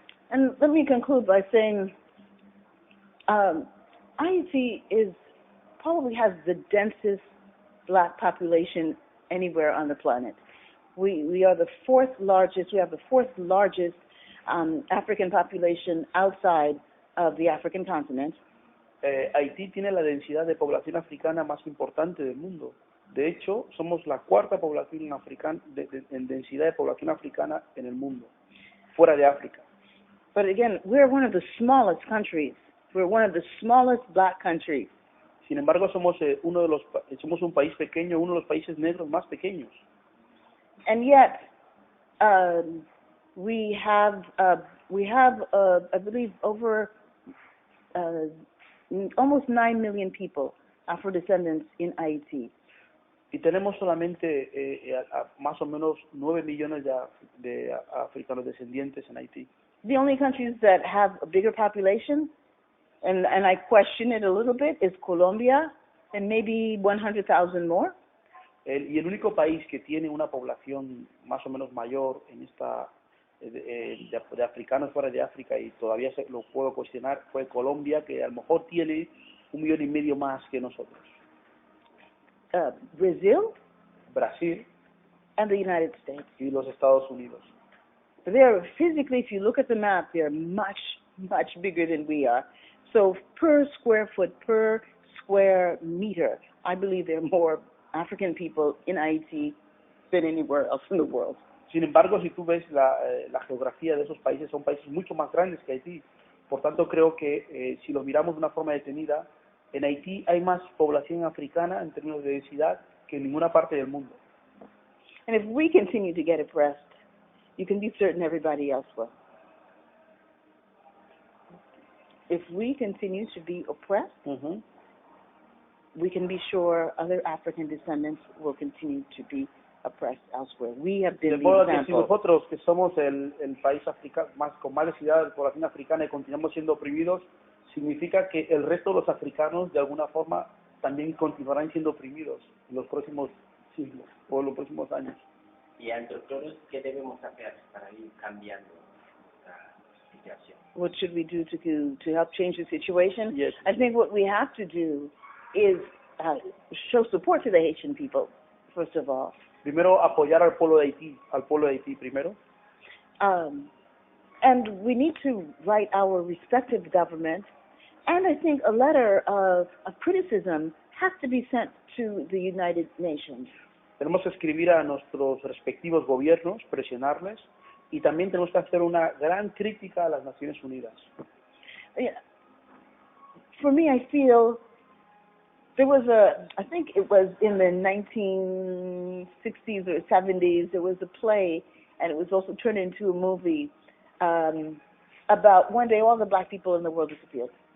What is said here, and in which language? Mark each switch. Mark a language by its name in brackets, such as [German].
[English] And let me conclude by saying Haiti probably has the densest black population anywhere on the planet. We are the fourth largest. We have the fourth largest African population outside of the African continent. [Spanish] Haití tiene la densidad de población africana más importante del mundo. De hecho, somos la cuarta población africana en densidad de población africana en el mundo, fuera de África. [English] But again, we're one of the smallest countries. We're one of the smallest black countries. [Spanish] Sin embargo, somos un país pequeño, uno de los países negros más pequeños. [English] And yet, we have I believe over almost 9 million people, Afro-descendants in Haiti. [Spanish] Y tenemos solamente más o menos 9 millones de africanos descendientes en Haití. [English] The only countries that have a bigger population, and I question it a little bit, is Colombia, and maybe 100,000 more. [Spanish] Y el único país que tiene una población más o menos mayor en de africanos fuera de África, y todavía lo puedo cuestionar, fue Colombia, que a lo mejor tiene 1,5 millones más que nosotros. [English] Brazil, [Spanish] Brasil [English] and the United States. [Spanish] y los Estados Unidos. [English] They're physically, if you look at the map, they're much, much bigger than we are. So per square foot, per square meter, I believe there are more African people in Haiti than anywhere else in the world. [Spanish] Sin embargo, si tú ves la geografía de esos países, son países mucho más grandes que Haití. Por tanto, creo que si lo miramos de una forma detenida, en Haití hay más población africana en términos de densidad que en ninguna parte del mundo. [English] And if we continue to get oppressed, you can be certain everybody else will. If we continue to be oppressed, we can be sure other African descendants will continue to be oppressed elsewhere. We have been [Spanish] De modo [English] the [Spanish] que si [English] example. [Spanish] nosotros, que somos el país africano con más densidad de población africana y continuamos siendo oprimidos, significa que el resto de los africanos, de alguna forma, también continuarán siendo oprimidos en los próximos siglos o en los próximos años. Y entre todos, ¿qué debemos hacer para ir cambiando la situación? [English] What should we do to help change the situation? Yes. I think what we have to do is show support to the Haitian people, first of all. [Spanish] Primero, apoyar al pueblo de Haití primero. [English] And we need to write our respective government, and I think a letter of criticism has to be sent to the United Nations. [Spanish] Tenemos que escribir a nuestros respectivos gobiernos, presionarles, y también tenemos que hacer una gran crítica a las Naciones Unidas. [English] For me, I feel there was I think it was in the 1960s or 70s, there was a play, and it was also turned into a movie, about one day all the black people in the world disappeared.